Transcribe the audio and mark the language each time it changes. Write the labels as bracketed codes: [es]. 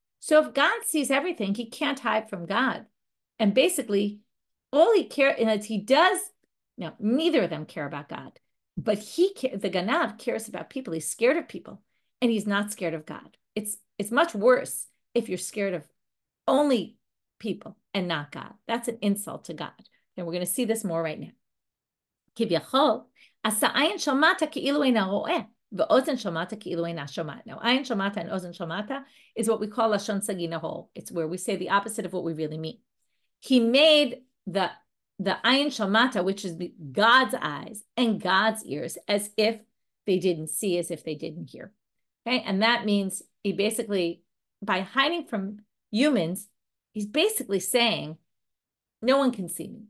[en] So if God sees everything, he can't hide from God. And basically, all he cares, and he does, now, neither of them care about God, but the ganav cares about people. He's scared of people, and he's not scared of God. It's much worse if you're scared of only people and not God. That's an insult to God. And we're going to see this more right now. [he] כביכול, עשה עין שמעת כאילו אינה רואה, ואוזן שמעת כאילו אינה שומעת. [en] Now, [he] עין שמעת [en] and [he] אוזן שמעת [en] is what we call [he] לשון סגי נהור. [en] It's where we say the opposite of what we really mean. He made the ayin shamata, which is God's eyes and God's ears, as if they didn't see, as if they didn't hear. Okay, and that means he basically, by hiding from humans, he's basically saying, no one can see me.